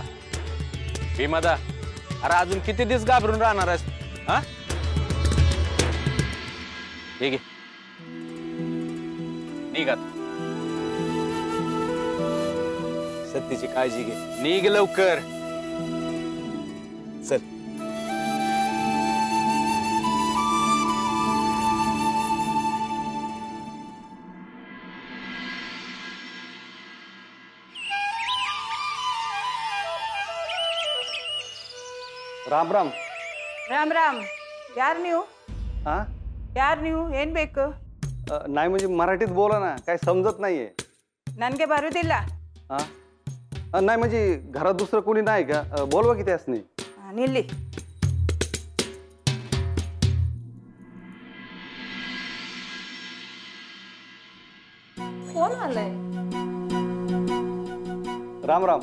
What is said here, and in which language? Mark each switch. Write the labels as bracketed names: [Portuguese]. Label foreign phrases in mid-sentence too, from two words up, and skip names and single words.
[Marathi] भीमादा अरे अजून किती दिवस घाबरून राहणार आहेस? हा ठीक आहे, निघ आता। सत्तीची काळजी घे, निघ लवकर। चल। राम राम। राम राम। यार ನೀವು? हा [Kannada] ಯಾರು ನೀವು? ಏನ್ ಬೇಕು? [Marathi] नाही म्हणजे मराठीत बोला ना, काही समजत नाहीये। [Kannada] ನನಗೆ ಬರುವುದಿಲ್ಲ। [Marathi] हा नाही म्हणजे घरात दुसरं कोणी नाही का? बोलवा की त्यासनी। निल्ली। कोण आलंय? राम राम।